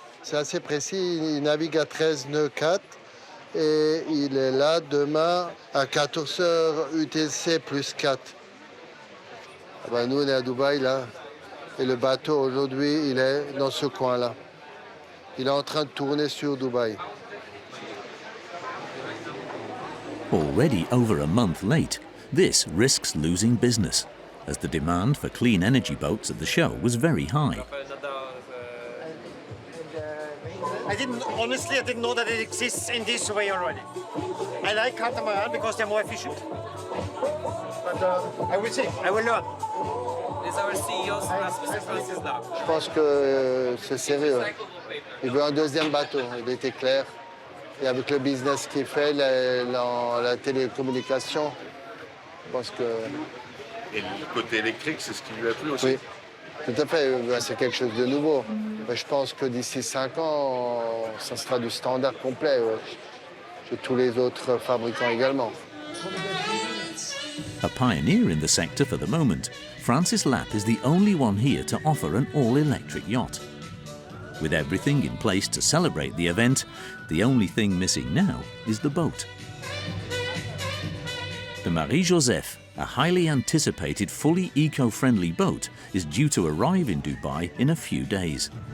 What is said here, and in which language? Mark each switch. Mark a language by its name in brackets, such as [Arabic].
[French] C'est assez précis, il navigue à 13 nœuds 4 et il est là demain à 14h UTC plus 4. Ben, nous on est à Dubaï là et le bateau aujourd'hui il est dans ce coin-là. Il est en train de tourner sur Dubaï. [English] Already over a month late, this risks losing business, as the demand for clean energy boats at the show was very high. Honestly, I didn't know that it exists in this way already. I like catamaran because they're more efficient. But I will see, I will learn. This is our CEO's Francis Lapp. [French] Je pense que c'est sérieux. Il veut un deuxième bateau, il était clair. Et avec le business qu'il fait, la télécommunication, je pense que... Et le côté électrique, c'est ce qui lui a plu aussi? Oui, tout à fait. C'est quelque chose de nouveau. Mais je pense que d'ici 5 ans, ça sera du standard complet. Chez tous les autres fabricants également. [English] A pioneer in the sector for the moment, Francis Lapp is the only one here to offer an all-electric yacht. With everything in place to celebrate the event, the only thing missing now is the boat. The Marie-Joseph, a highly anticipated, fully eco-friendly boat, is due to arrive in Dubai in a few days.